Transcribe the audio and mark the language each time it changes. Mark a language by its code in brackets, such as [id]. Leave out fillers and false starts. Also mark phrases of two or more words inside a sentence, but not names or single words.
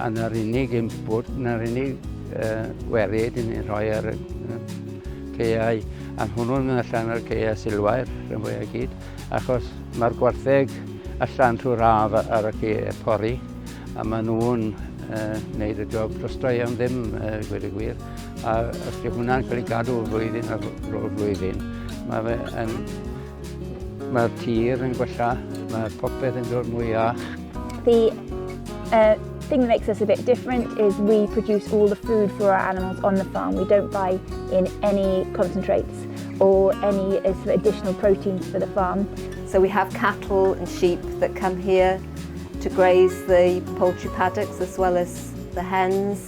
[cy] na'r unig input, na'r unig werid i ni'n rhoi ar y caeau, a hwnnw'n mynd allan ar caeau sylwair, rhan fwy o gyd, achos mae'r gwartheg allan trwy'r raf ar y caeau pori, a maen nhw'n wneud y job drosto iawn ddim, gweud y gwir, a os di hwnna'n cael ei gadw flwyddyn ar ôl flwyddyn, mae'r tir yn gwella, mae popeth yn dod mwy iach. [en] The thing that makes us a bit different is we produce all the food for our animals on the farm. We don't buy in any concentrates or any additional proteins for the farm. So we have cattle and sheep that come here to graze the poultry paddocks as well as the hens.